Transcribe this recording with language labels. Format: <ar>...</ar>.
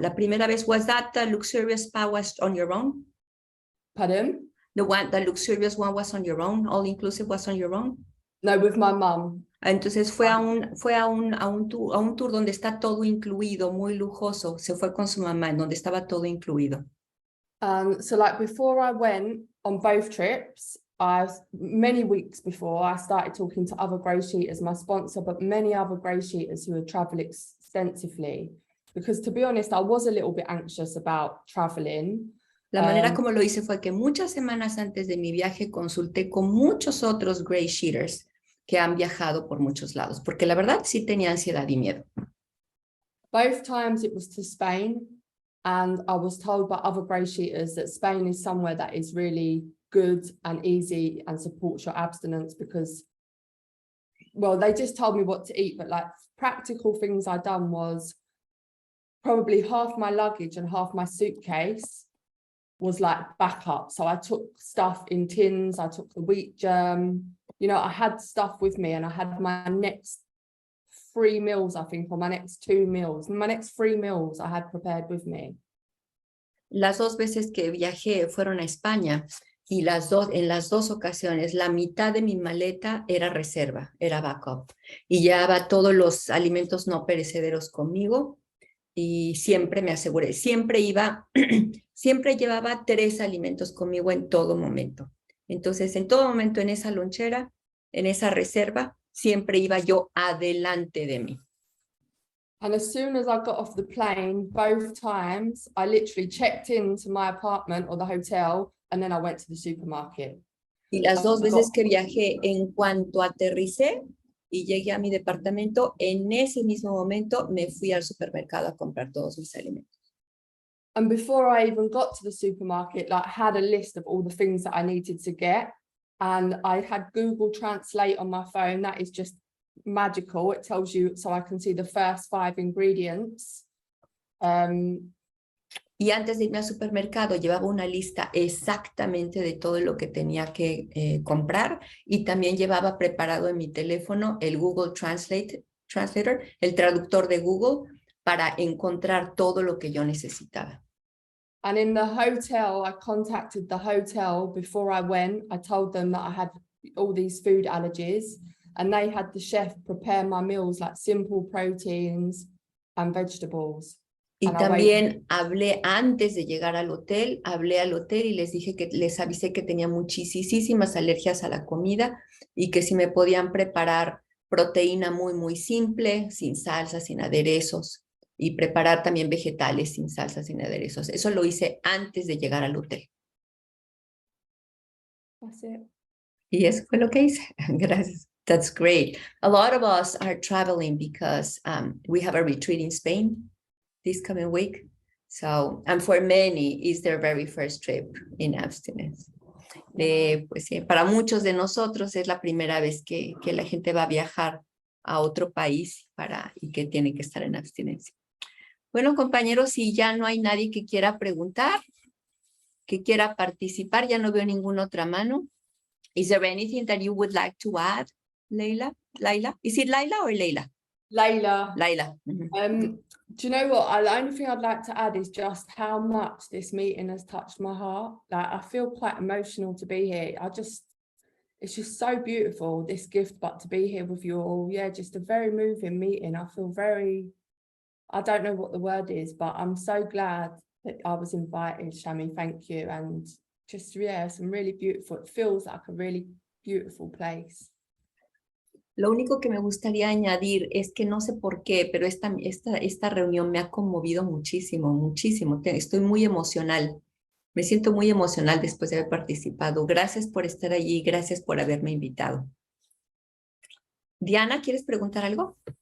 <es>La primera vez,</es> <en>was that the luxurious spa was on your own? Pardon? The luxurious one was on your own, all inclusive was on your own? No, with my mum.</en> <es>Entonces fue a un tour donde está todo incluido, muy lujoso. Se fue con su mamá, en donde estaba todo incluido.</es> <en>So like before I went on both trips, many weeks before, I started talking to other GreySheeters, my sponsor, but many other GreySheeters who had traveled extensively. Because to be honest, I was a little bit anxious about traveling.</en> <es>La manera como lo hice fue que muchas semanas antes de mi viaje consulté con muchos otros GreySheeters que han viajado por muchos lados, porque la verdad sí tenía ansiedad y miedo.</es> <en>Both times it was to Spain, and I was told by other GreySheeters that Spain is somewhere that is really good and easy and supports your abstinence because, well, they just told me what to eat, but like practical things I done was probably half my luggage and half my suitcase was like backup. So I took stuff in tins, I took the wheat germ, you know, I had stuff with me, and I had my next 3 meals, I think, or my next 2 meals. My next 3 meals I had prepared with me.</en> <es>Las 2 veces que viajé fueron a España, y en las dos ocasiones la mitad de mi maleta era reserva, era backup, y llevaba todos los alimentos no perecederos conmigo, y siempre me aseguré, siempre llevaba 3 alimentos conmigo en todo momento. Entonces, en todo momento en esa lonchera, en esa reserva, siempre iba yo adelante de mí.</es> <en>And as soon as I got off the plane, both times, I literally checked into my apartment or the hotel, and then I went to the supermarket.</en> <es>Y las 2 veces que viajé, en cuanto aterricé y llegué a mi departamento, en ese mismo momento me fui al supermercado a comprar todos mis alimentos.</es> <en>And before I even got to the supermarket, like, I had a list of all the things that I needed to get, and I had Google Translate on my phone. That is just magical. It tells you, so I can see the first 5 ingredients.</en> <es>Y antes de irme al supermercado llevaba una lista exactamente de todo lo que tenía que comprar, y también llevaba preparado en mi teléfono el Google Translator, el traductor de Google, para encontrar todo lo que yo necesitaba.</es> <en>And in the hotel, I contacted the hotel before I went. I told them that I had all these food allergies, and they had the chef prepare my meals like simple proteins and vegetables.</en> <es>Y también hablé antes de llegar al hotel, y les dije que les avisé que tenía muchísimas alergias a la comida y que si me podían preparar proteína muy simple, sin salsa, sin aderezos, y preparar también vegetales sin salsa, sin aderezos. Eso lo hice antes de llegar al hotel.</es> <en>That's it.</en> <es>Y eso fue lo que hice. Gracias.</es> <en>That's great. A lot of us are traveling because we have a retreat in Spain this coming week. So, and for many, it's their very first trip in abstinence.</en> <es>Pues para muchos de nosotros es la primera vez que la gente va a viajar a otro país y que tiene que estar en abstinencia. Bueno, compañeros, si ya no hay nadie que quiera preguntar, que quiera participar, ya no veo ninguna otra mano.</es> <en>Is there anything that you would like to add, Layla? Is it Layla or Layla? Layla. Layla. Mm-hmm. Do you know what? The only thing I'd like to add is just how much this meeting has touched my heart. Like, I feel quite emotional to be here. It's just so beautiful, this gift, but to be here with you all, yeah, just a very moving meeting. I feel I don't know what the word is, but I'm so glad that I was invited, Shami. Thank you. And just, yeah, some really beautiful, it feels like a really beautiful place.</en> <es>Lo único que me gustaría añadir es que no sé por qué, pero esta reunión me ha conmovido muchísimo, muchísimo. Estoy muy emocional. Me siento muy emocional después de haber participado. Gracias por estar allí, gracias por haberme invitado. Diana, ¿quieres preguntar algo?</es>